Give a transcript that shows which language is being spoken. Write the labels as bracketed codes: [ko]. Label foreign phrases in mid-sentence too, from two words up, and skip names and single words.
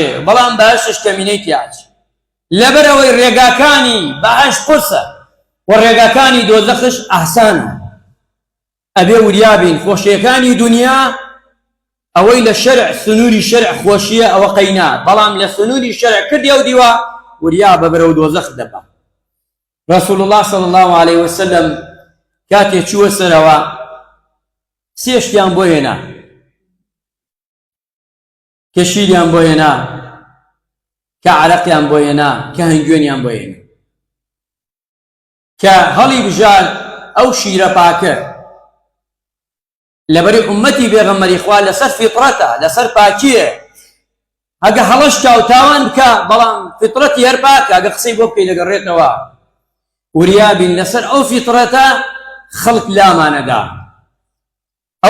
[ckb] بەڵام بەهەشتش کەمینەی تیاچێ لەبەرەوەی ڕێگاکانی بەهەشت قورسە و ڕێگاکانی دۆزەخش ئاسانە ئەبێ وریابین خۆشیەکانی دنیا ئەوەی لە شەرع سنووری شەرع خۆشیە ئەوە قەینا بەڵام لە سنووری شەرع کردی ئەو دیوە وریا بەبرە و دۆزەخ دەبا [ar] رسول الله صلى الله عليه وسلم [ckb] کاتێ چووە سەرەوە سێ شتیان بۆ هێنا کە شیریان بۆ هێنا کە عەرەقیان بۆ هێنا کە هەنگوێنیان بۆ هێنا کە هەڵی بژار ئەو شیرە پاکە لەبەری ئومەتی پێغەمبەری خوا لەسەر فیترەتە لەسەر پاکیە ئەگە هەڵەش چاوتاوان بکە بەڵام فیترەتی هەر پاکە ئەگە قسەی بۆ بکەی دەگەڕێتەوە وریابین لەسەر ئەو فیترەتە خەڵک لامانەدا ئەو